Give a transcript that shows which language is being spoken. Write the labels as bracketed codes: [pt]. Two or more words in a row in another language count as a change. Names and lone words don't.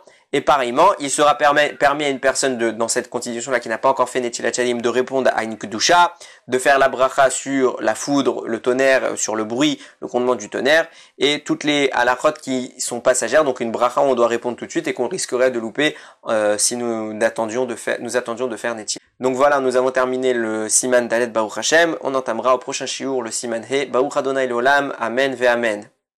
[fr] Et pareillement, il sera permis à une personne dans cette constitution-là qui n'a pas encore fait [he] נטילת ידיים [fr] de répondre à une kedusha, de faire la bracha sur la foudre, le tonnerre, sur le bruit, le grondement du tonnerre, et toutes les halachot qui sont passagères, donc une bracha où on doit répondre tout de suite et qu'on risquerait de louper si nous attendions de faire netilat. Donc voilà, nous avons terminé le [he] סימן ד ברוך השם. [fr] On entamera au prochain shiur le [he] סימן ה ברוך אדוני לעולם אמן ואמן.